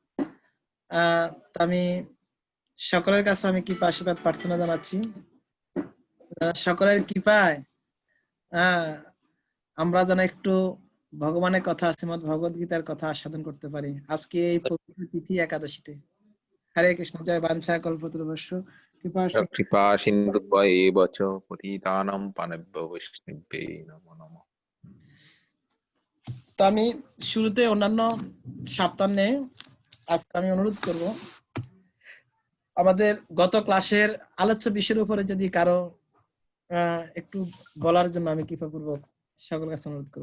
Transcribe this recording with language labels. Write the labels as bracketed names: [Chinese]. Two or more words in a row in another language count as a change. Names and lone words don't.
[Bangla] আমি সকলের কাছে আমি কৃপা আশীর্বাদ প্রার্থনা জানাচ্ছি। সকলের কৃপায় আমরা যেন একটু ভগবানের কথা, শ্রীমদ্ ভগবদ গীতার কথা আস্বাদন করতে পারি আজকে এই পবিত্র তিথি একাদশীতে। [Sanskrit] হরে কৃষ্ণ। জয় বাঞ্ছা কল্পতরুভ্যশ্চ কৃপা সিন্ধুভ্যেব চ পতিতানাং পাবনেভ্যো বৈষ্ণবেভ্যো নমো নমঃ। [Bangla] তো আমি শুরুতে অন্যান্য সপ্তাহে আজকে আমি অনুরোধ করব আমাদের গত ক্লাসের আলোচ্য বিষয়ের উপরে যদি কারো একটু বলার জন্য আমি কৃপাপূর্বক সকলের কাছে অনুরোধ করব।